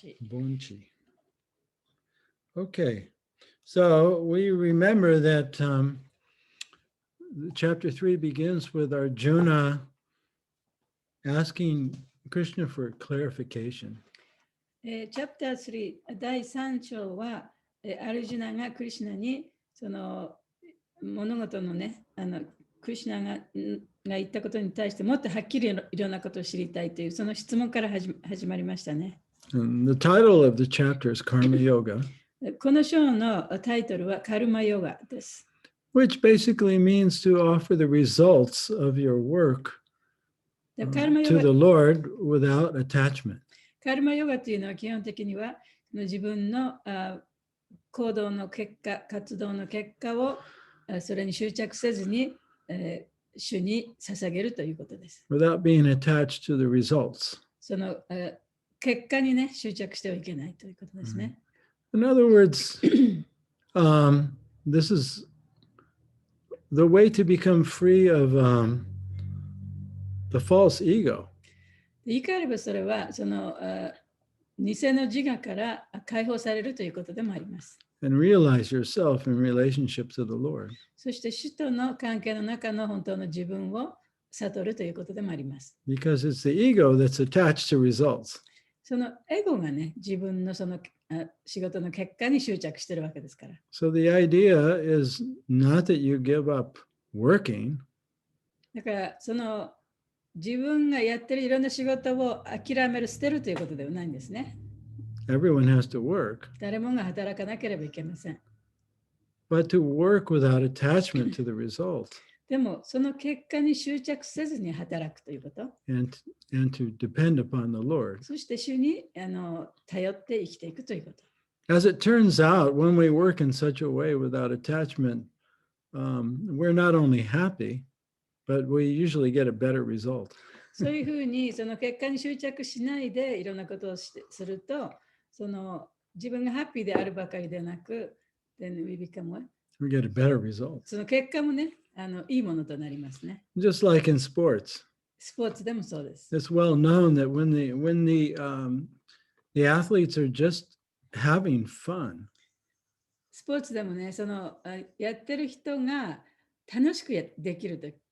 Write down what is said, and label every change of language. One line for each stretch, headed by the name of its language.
English: Bonchi. Okay, so we remember that chapter 3 begins with Arjuna asking Krishna for clarification.
Japanese: チャプター3、第3章は、アルジュナがクリシュナにその物事のね、クリシュナが言ったことに対してもっとはっきりいろんなことを知りたいというその質問から始まりましたね。
English: And the title of the chapter is Karma Yoga,
Japanese: この章のタイトルはカルマヨガです。
English: which basically means to offer the results of your work to the Lord without attachment.
Japanese: カルマヨガというのは基本的には自分の行動の結果、活動の結果をそれに執着せずに主に捧げるということです。
English: Without being attached to the results.
Japanese: その結果にね、執着してはいけないということですね。
English: In other words, this is the way to become free of the false ego.
Japanese: 言い換えればそれはその偽の自我から解放されるということでもあります。
English: And realize yourself in relationship to the Lord.
Japanese: そして主との関係の中の本当の自分を悟るということでもあります。
English: Because it's the ego that's attached to results.
Japanese: そのエゴがね、自分のその仕事の結果に執着しているわけですから。
English: So the idea is not that you give up working.
Japanese: だからその自分がやってるいろんな仕事を諦める、捨てるということではないんですね。
English: Everyone has to work.
Japanese: 誰もが働かなければいけません。
English: But to work without attachment to the result.
Japanese: でもその結果に執着せずに働くということ。
English: And to depend upon the Lord.
Japanese: そして主に頼って生きていくということ。
English: As it turns out, when we work in such a way without attachment, we're not only happy, but we usually get a better result.
Japanese: そういうふうにその結果に執着しないでいろんなことをすると、その自分がハッピーであるばかりでなく、
English: then we become what? We get a better result.
Japanese: その結果もね、いいものとなりますね。
English: Just like in sports.
Japanese: スポーツでもそうです。
English: It's well known that when the athletes are just having fun.
Japanese: スポーツでもね、そのやってる人が楽しくできると、